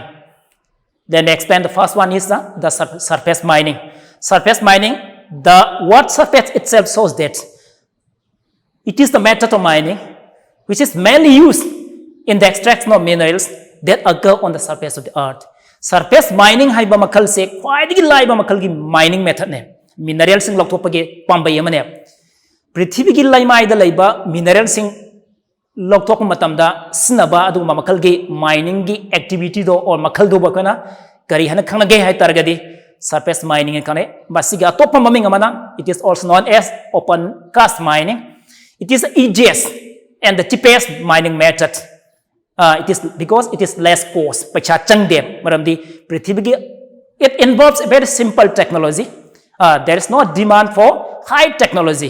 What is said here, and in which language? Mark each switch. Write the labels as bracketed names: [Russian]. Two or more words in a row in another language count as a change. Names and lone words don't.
[English] Then explain the first one is the surface mining. Surface mining, the word surface itself shows that it is the method of mining which is mainly used in the extraction of minerals that occur on the surface of the earth. Surface mining [Manipuri] haiba makal se khwaidigi laiba makal gi [English] mining method [Manipuri] ne mineral sing loktopage pambai amane prithvi gi laimai da laiba mineral sing loktok matamda sinaba adu makal gi mining gi activity do or makal do bakana kari hana khangna ge hai targadi [English] surface mining [Manipuri] kane basiga topa maming amana [English] it is also known as open cast mining. It is the easiest and the cheapest mining method. It is because it is less cost. It involves a very simple technology. There is no demand for high technology.